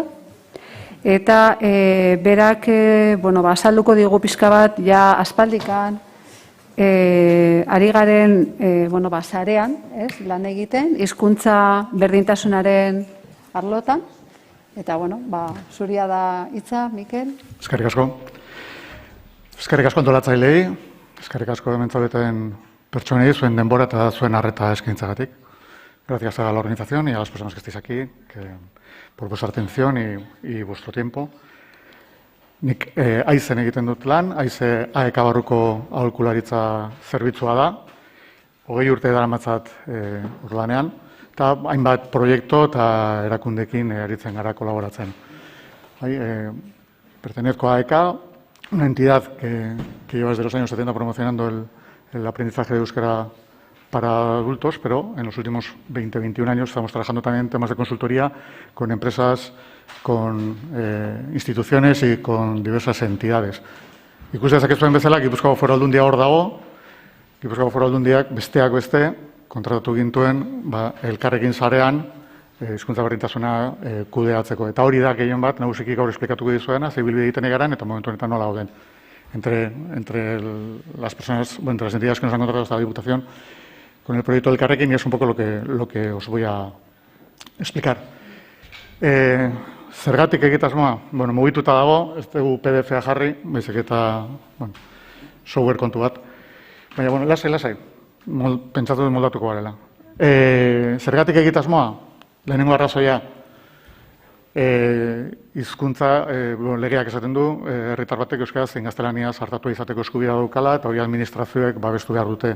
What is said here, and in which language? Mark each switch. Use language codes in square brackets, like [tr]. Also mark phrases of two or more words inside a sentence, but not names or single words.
[eu] Eta berak, bueno, azalduko digu pixka bat, ja aspaldikan, ari garen, bueno, sarean, lan egiten, hizkuntza berdintasunaren arlotan. Eta, bueno, zuria da hitza, Mikel. Eskerrik asko. Eskerrik asko antolatzaileei, eskerrik asko hemen zaudeten pertsonei, zuen denbora eta zuen arreta eskaintzagatik. [es] gracias a la organización y a las personas que estáis aquí por vuestra atención y vuestro tiempo. [eu] Nik aizen egiten dut lan, aize AEK barruko aholkularitza zerbitzua da, 20 urte daramatzat lanean, eta hainbat proiektu eta erakundekin aritzen gara kolaboratzen. [es] Pertenezco a AEK, una entidad que lleva desde los años 70 promocionando el aprendizaje de euskera para adultos, pero en los últimos 20-21 años estamos trabajando también en temas de consultoría con empresas, con instituciones y con diversas entidades. [eu] Ikusi dezake zuen bezala, Gipuzkoako Foru Aldundia hor dago, Gipuzkoako Foru Aldundiak besteak beste kontratatu gintuen elkarrekin sarean hizkuntza berdintasuna kudeatzeko. Eta hori da gehien bat, nagusiki gaur esplikatuko dizuena, ze ibilbide egiten egaran eta momentu honetan nola gauden. [es] Entre las personas, entre las entidades que nos han contratado esta Diputación con el proyecto del Carrequín, y es un poco lo que os voy a explicar. [eu] Zergatik egitasmoa, mugituta dago, ez dugu PDF-a jarri, baizik eta software kontu bat. Baina, lasai, pentsatu dut moldatuko garela. Zergatik egitasmoa, lehenengo arrazoia, hizkuntza legeak esaten du, herritar batek euskaraz zein gaztelaniaz hartatu izateko eskubidea daukala, eta hori administrazioek babestu behar dute.